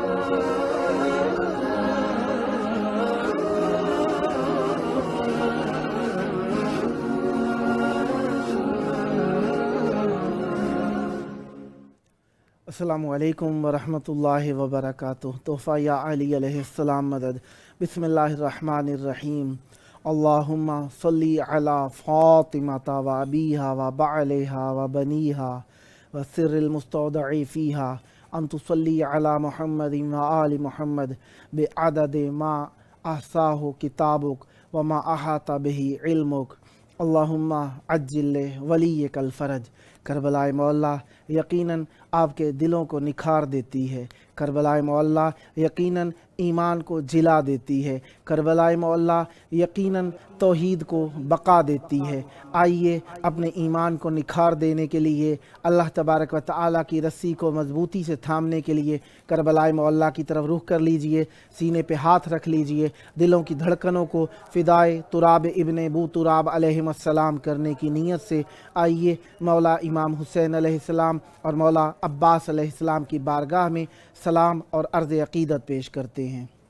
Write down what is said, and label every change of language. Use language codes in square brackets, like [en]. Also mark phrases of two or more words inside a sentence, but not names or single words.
[ar] السلام علیکم ورحمۃ اللہ وبرکاتہ۔ تحفہ یا علی علیہ السلام مدد۔ بسم اللہ الرحمن الرحیم۔ اللہم صلی علی فاطمۃ و ابیہا و بعلہا و بنیہا و سر المستودع فیہا ان تصلی علی محمد و آل محمد بعدد ما احصاہ کتابک و ما احاط بہ علمک۔ اللہم عجل ولیک الفرج۔ [ur] کربلائے معلیٰ یقیناً آپ کے دلوں کو نکھار دیتی ہے، کربلائے معلیٰ یقیناً ایمان کو جلا دیتی ہے، کربلائے معلیٰ یقیناً توحید کو بقا دیتی ہے۔ آئیے اپنے ایمان کو نکھار دینے کے لیے، [ar] اللہ تبارک و تعالیٰ [ur] کی رسی کو مضبوطی سے تھامنے کے لیے کربلائے معلیٰ کی طرف رخ کر لیجئے، سینے پہ ہاتھ رکھ لیجئے، دلوں کی دھڑکنوں کو فدائے تراب ابن ابو تراب [ar] علیہ السلام [ur] کرنے کی نیت سے آئیے مولا امام حسین [ar] علیہ السلام [ur] اور مولا عباس [ar] علیہ السلام [ur] کی بارگاہ میں سلام اور عرض عقیدت پیش کرتے ہیں۔